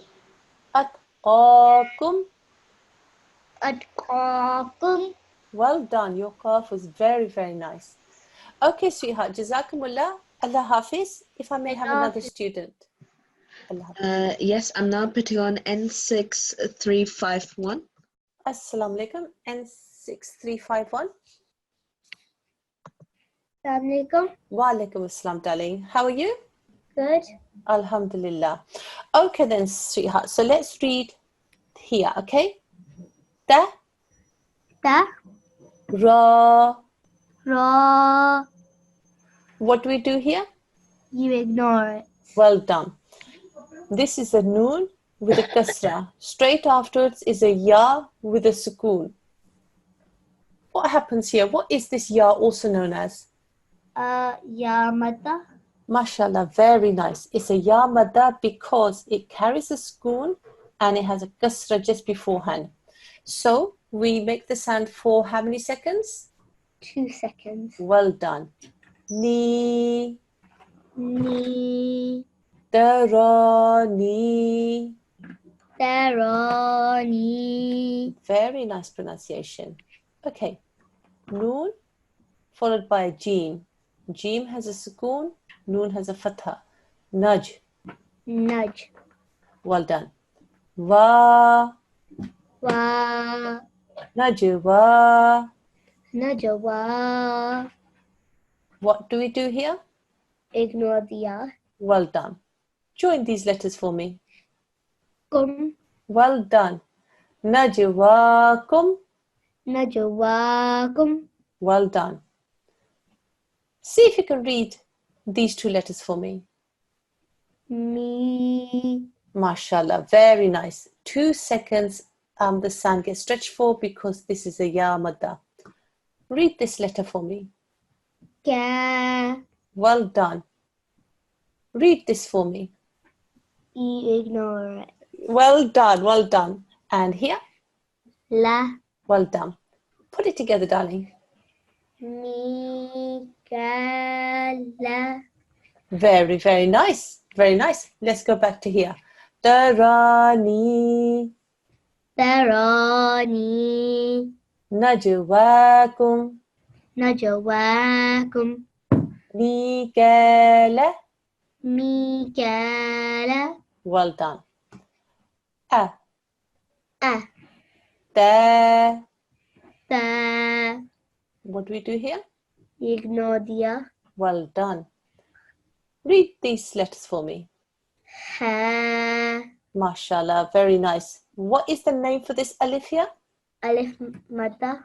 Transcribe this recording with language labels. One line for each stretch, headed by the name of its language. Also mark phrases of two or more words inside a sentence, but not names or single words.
Arabic: Atqakum. Atqakum.
English: Well done. Your cough was very, very nice. Okay, sweetheart. Jazakumullah.
Arabic: Allah Hafiz.
English: If I may have another student.
Arabic: Allah Hafiz.
English: Yes, I'm now putting on N6351.
Arabic: Assalamu alaikum. N6351. Assalamualaikum. Wa alaikum assalam,
English: darling. How are you? Good. Alhamdulillah. Okay then, sweetheart. So let's read here, okay? Ta,
Arabic: Ta. ra. Ra.
English: What do we do here? You ignore it. Well done. This is a noon with a kasra. Straight afterwards is a ya with a sukoon. What happens here? What is this ya also known as?
Arabic: Ya madda.
English: Mashallah, very nice. It's a
Arabic: ya madda
English: because it carries a sukoon and it has a kasra just beforehand. So we make the sound for how many seconds? 2 seconds. Well done.
Arabic: Ni, Ni. darani. Darani.
English: Very nice pronunciation. Okay. Noon followed by a jeem. Jeem has a sukoon. Noon has a fatha. Naj.
Arabic: Nudge.
English: Well done.
Arabic: Va. Wa. Najwa. Najawa.
English: What do we do here? Ignore the ya. Well done. Join these letters for me.
Arabic: Kum.
English: Well done. Najwakum.
Arabic: Najawakum.
English: Well done. See if you can read these 2 letters for me.
Arabic: Me.
English: Mashallah, very nice. 2 seconds the sound gets stretched for because this is a
Arabic: ya madda.
English: Read this letter for me.
Arabic: Ka.
English: Well done. Read this for me. Ignore it. Well done, well done. And here,
Arabic: La.
English: well done. Put it together, darling.
Arabic: Mi. Ka. La.
English: Very, very nice. Very nice. Let's go back to here.
Arabic: Darani. Darani. Najwakum. Najawakum. Mikala. Mikala.
English: Well done.
Arabic: A. Ah. Ta. Ta.
English: What do we do here? ignore diya. Well done. Read these letters for me.
Arabic: Ha,
English: MashaAllah, very nice. What is the name for this alif here?
Arabic: alif madda.